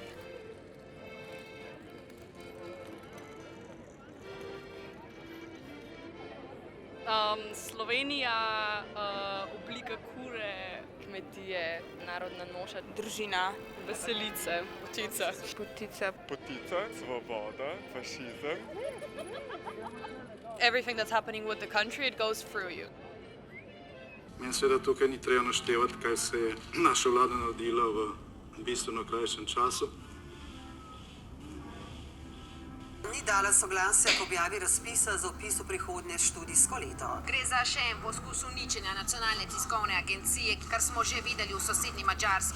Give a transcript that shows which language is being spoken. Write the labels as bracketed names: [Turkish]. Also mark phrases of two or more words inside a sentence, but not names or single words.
[Slovenian] Slovenija, oblika kure, kmetije, narodna noša, družina, veselice, potica. Potica, svoboda, fašizem. [English] Everything that's happening with the country, it goes through you. [Slovenian] Meni seveda tukaj ni treba naštevati, kaj se je naša vlada naredila v bistveno krajšem času. Ni dala soglasja k objavi razpisa za vpis v prihodnje študijsko leto. Gre za še en poskus uničenja nacionalne tiskovne agencije, kar smo že videli v sosednji Madžarski.